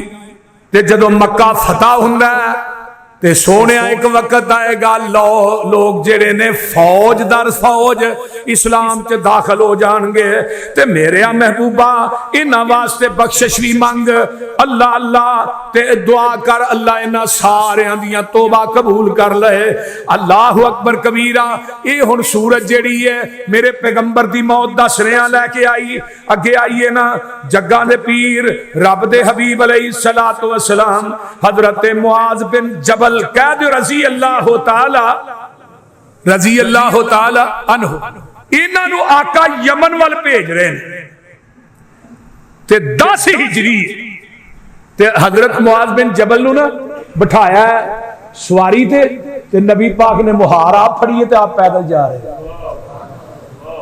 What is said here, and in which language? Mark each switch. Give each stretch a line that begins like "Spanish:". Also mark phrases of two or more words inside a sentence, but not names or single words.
Punjabi: تے جدوں مکہ فتح ہندا ہے تے سوہݨے اک وقت آئے گا لوک جیہڑے نے فوج در فوج اسلام چ داخل ہو جائیں گے. تے میرے محبوبا انہاں واسطے بخشش بھی منگ، اللہ اللہ تے دعا کر اللہ انہاں ساریاں دیاں توبہ قبول کر لے.
Arabic: الله أكبر كبيرا.
Punjabi: ایہ ہݨ سورت جیہڑی ہے میرے پیغمبر دی موت دا سنیہا لے کے آئی. اگے آئیے نا جگاں دے پیر رب دے حبیب
Arabic: عليه الصلاة والسلام
Punjabi: حضرت معاذ بن جبل کہہ دو
Arabic: رضي الله تعالى عنه
Punjabi: انہاں آقا یمن ول بھیج رہے ہیں تے 10 ہجری تے حضرت معاذ بن جبل نوں نا بٹھایا سواری تے نبی پاک نے مہار آپ پھڑی تے آپ پیدل جا رہے ہیں.